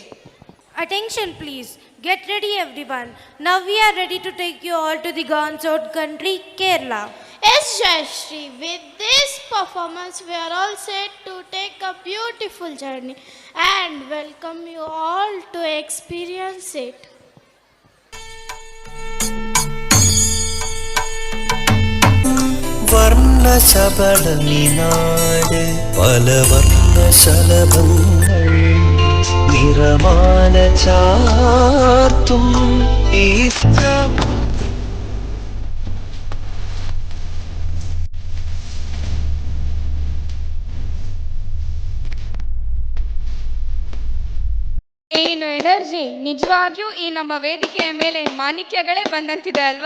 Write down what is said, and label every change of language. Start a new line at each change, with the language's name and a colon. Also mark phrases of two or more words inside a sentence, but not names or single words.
English: Attention please. Get ready everyone. Now we are ready to take you all to the God's country, Kerala. Yes, Jayashree, with this performance, we are all set to take a beautiful journey and welcome you all to experience it.
Malayalam: വർണ്ണശബളനിനാട് പല വർണ്ണശലഭങ്ങൾ നിറമാല ചാർത്തും ഈ
Kannada: ಏನು ಎನರ್ಜಿ, ನಿಜವಾಗಿಯೂ ಈ ನಮ್ಮ ವೇದಿಕೆಯ ಮೇಲೆ ಮಾಣಿಕ್ಯಗಳೇ ಬಂದಂತಿದೆ ಅಲ್ವಾ?